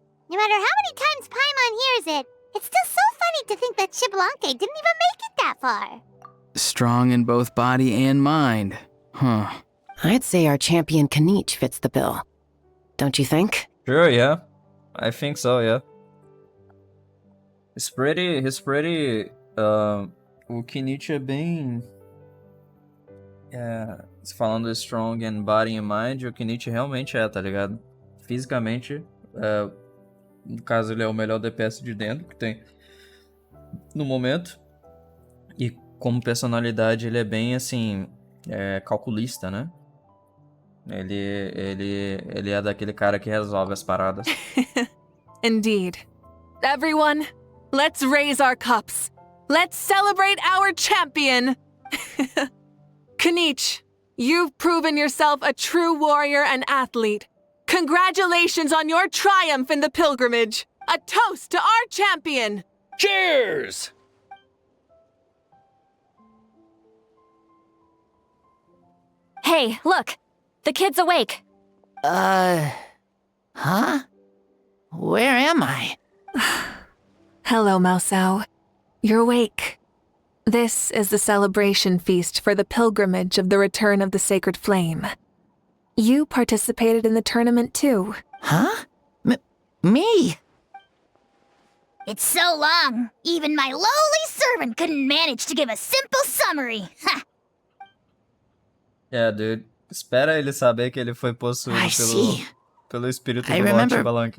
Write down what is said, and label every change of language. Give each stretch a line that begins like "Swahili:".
English: No matter how many times Paimon hears it, it's still so funny to think that Xbalanque didn't even make it that far. Strong in both body and mind. Huh. I'd say our champion Kanich fits the bill. Don't you think? Sure, yeah. I think so, yeah. He's pretty,
Portuguese: o Kenichi é bem... falando
English: strong in body and mind,
Portuguese: o Kenichi realmente tá ligado? Fisicamente, no caso ele é o melhor DPS de dentro que tem no momento. E como personalidade ele é bem, assim, calculista, né? Ele é daquele cara que resolve as paradas.
English: Indeed. Everyone, let's raise our cups. Let's celebrate our champion! Kanich, you've proven yourself a true warrior and athlete. Congratulations on your triumph in the pilgrimage. A toast to our champion! Cheers! Hey, look! The kid's awake. Huh? Where am I? Hello, Mausau. You're awake. This is the celebration feast for the pilgrimage of the return of the sacred flame. You participated in the tournament too. Huh? Me? It's so long, even my lowly servant couldn't manage to give a simple summary. Ha! Yeah, dude.
Portuguese: Espera ele saber que ele foi possuído pelo espírito do Lord Xbalanque.